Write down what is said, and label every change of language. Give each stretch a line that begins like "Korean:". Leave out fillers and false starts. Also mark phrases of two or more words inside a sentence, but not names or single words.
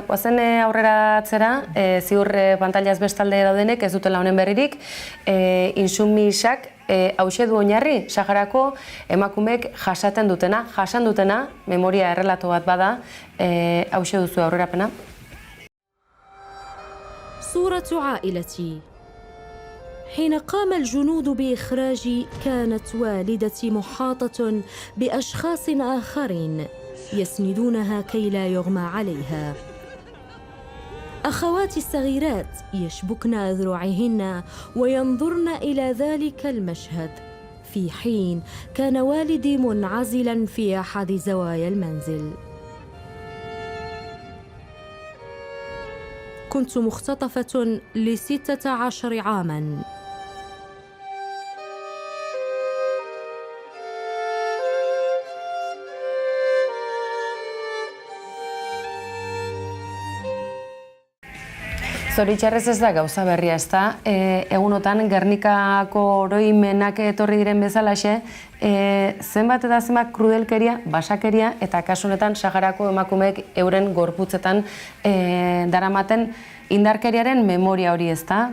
Basque: Goazen aurrera atzera, ziur pantailaz bestalde daudenek ez dutela honen berririk, Insumisak hauxe du oinarri, Saharako emakumeek jasan dutena, memoria errelato bat bada, hauxe duzu aurrerapena.
Arabic: صورة عائلتي حين قام الجنود بإخراجي كانت والدتي محاطة بأشخاص آخرين يسندونها كي لا يغمى عليها. أخواتي الصغيرات يشبكن أذرعهن وينظرن إلى ذلك المشهد، في حين كان والدي منعزلاً في أحد زوايا المنزل. كنت مختطفة ل16 عاماً.
Basque: Zoritxarrez ez da gauza berria, ez da, egunotan Gernikako oroimenak etorri diren bezalaxe, zenbat eta zenbat krudelkeria, basakeria, eta kasu honetan Saharako emakumeek euren gorputzetan daramaten indarkeriaren memoria hori, ez da.